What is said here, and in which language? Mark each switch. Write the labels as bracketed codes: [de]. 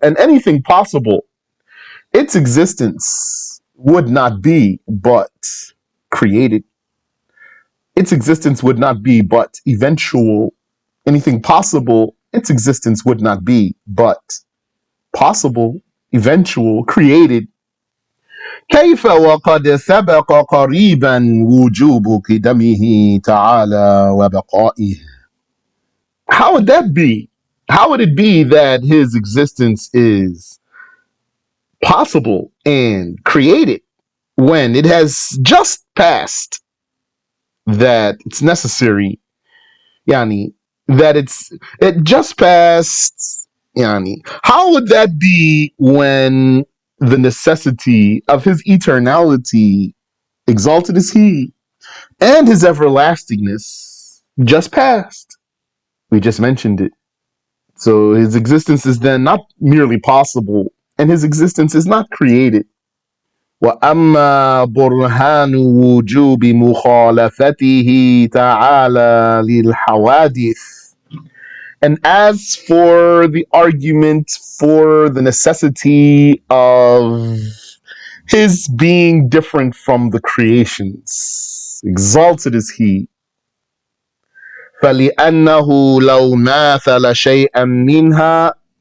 [en] And anything possible, its existence would not be but created. Its existence would not be but eventual. Anything possible, its existence would not be but possible, eventual, created. [ar] كيف وقد سبق قريبا وجوب قدمه تعالى وبقائه. [en] How would that be? How would it be that his existence is possible and created when it has just passed that it's necessary, that it just passed, Yani, how would that be when the necessity of his eternality, exalted is he, and his everlastingness just passed? We just mentioned it. So his existence is then not merely possible, and his existence is not created. [ar] وأما برهان وجوب مخالفته تعالى للحوادث. [en] And as for the argument for the necessity of his being different from the creations, exalted is he. [ar] فَلِأَنَّهُ لَوْ مَاثَلَ شَيْئًا مِنْهَا.